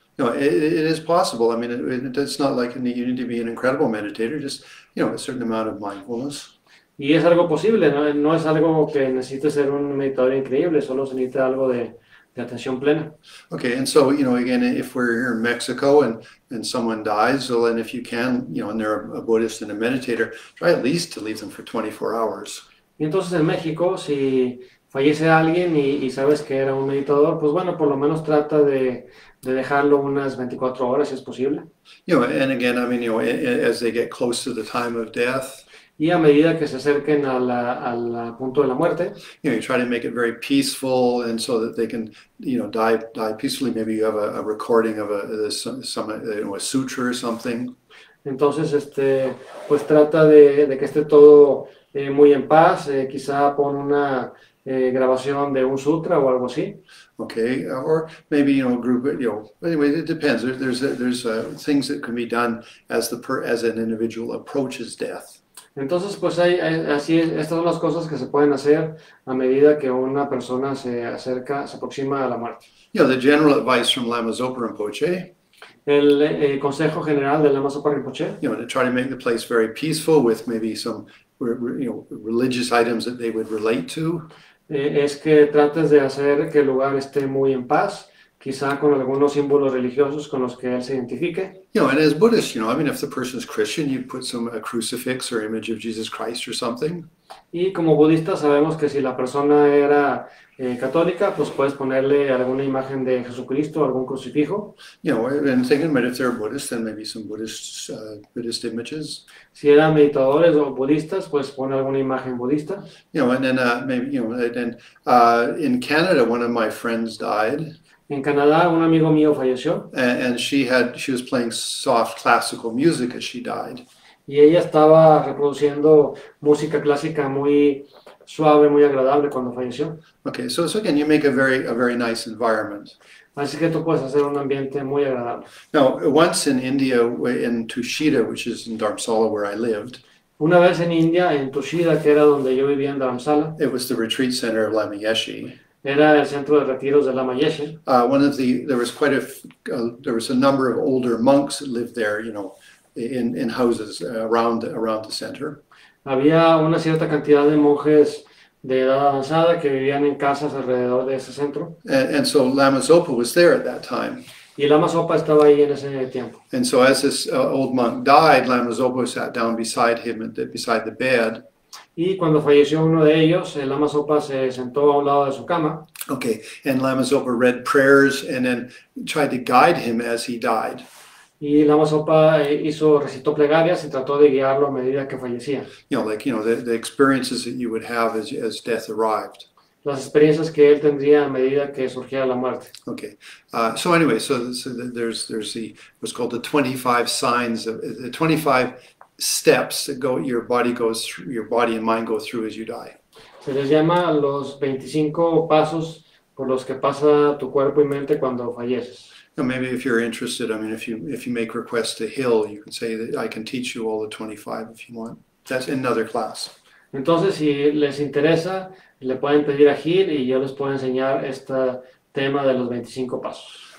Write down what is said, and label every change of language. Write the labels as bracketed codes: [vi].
[en] No, it is possible. I mean, it's not like you need to be an incredible meditator, just, you know, a certain amount of mindfulness. [es] Y es algo posible, no es algo que necesite ser un meditador increíble, solo se necesita algo de atención plena. [en] Okay, and so, you know, again, if we're here in Mexico and someone dies, well, and if you can, you know, and they're a Buddhist and a meditator, try at least to leave them for 24 hours. [es] Y entonces en México, si fallece alguien y sabes que era un meditador, pues bueno, por lo menos trata de dejarlo unas 24 horas si es posible. [en] You know, and again, I mean, you know, as they get close to the time of death. [es] y a medida que se acerquen al punto de la muerte, [en] You try to make it very peaceful, and so that they can, die peacefully. Maybe you have a recording of a sutra or something. [es] entonces pues trata de que esté todo muy en paz, quizá pon una grabación de un sutra o algo así. [en] Okay, or maybe group it. Anyway, it depends. There's things that can be done as an individual approaches death. [es] Entonces, pues estas son las cosas que se pueden hacer a medida que una persona se aproxima a la muerte. [en] The general advice from Lama Zopa Rinpoche, [es] El consejo general del Lama Zopa Rinpoche, [en] to try to make the place very peaceful with maybe some, religious items that they would relate to. [es] Es que trates de hacer que el lugar esté muy en paz, quizá con algunos símbolos religiosos con los que él se identifique. [en] And as Buddhists, if the person is Christian, you put a crucifix or image of Jesus Christ or something. [es] Y como budistas sabemos que si la persona era católica, pues puedes ponerle alguna imagen de Jesucristo, algún crucifijo. [en] And thinking, but if they're Buddhist, then maybe some Buddhist images. [es] Si eran meditadores o budistas, pues pone alguna imagen budista. [en] And then maybe, in Canada, one of my friends died. [es] En Canadá, un amigo mío falleció. [en] And she was playing soft classical music as she died. [es] Y ella estaba reproduciendo música clásica muy suave, muy agradable cuando falleció. [en] Okay, so again, you make a very nice environment. [es] Así que tú puedes hacer un ambiente muy agradable. [en] Now, once in India, in Tushita, which is in Dharamsala where I lived, [es] una vez en India, en Tushita, que era donde yo vivía en Dharamsala, [en] it was the retreat center of Lama Yeshe. [es] Era el centro de retiros de Lama Yeshe. [en] There was a number of older monks that lived there, in houses around the center. [es] Había una cierta cantidad de monjes de edad avanzada que vivían en casas alrededor de ese centro. [en] And so Lama Zopa was there at that time. [es] Y Lama Zopa estaba ahí en ese tiempo. [en] And so as this old monk died, Lama Zopa sat down beside him beside the bed. [es] Y cuando falleció uno de ellos, el Lama Zopa se sentó a un lado de su cama. [en] Okay, and Lama Zopa read prayers and then tried to guide him as he died. [es] Y Lama Zopa recitó plegarias y trató de guiarlo a medida que fallecía. [en] The experiences that you would have as death arrived. [es] Las experiencias que él tendría a medida que surgiera la muerte. [en] Okay, so anyway, there's what's called the 25 signs of the 25 steps that your body and mind go through as you die. [es] Se les llama los 25 pasos por los que pasa tu cuerpo y mente cuando falleces. [en] Maybe if you're interested, if you make requests to Hill, you can say that I can teach you all the 25 if you want. That's in another class. [es] Entonces, si les interesa, le pueden pedir a Gil y yo les puedo enseñar este tema de los 25 pasos.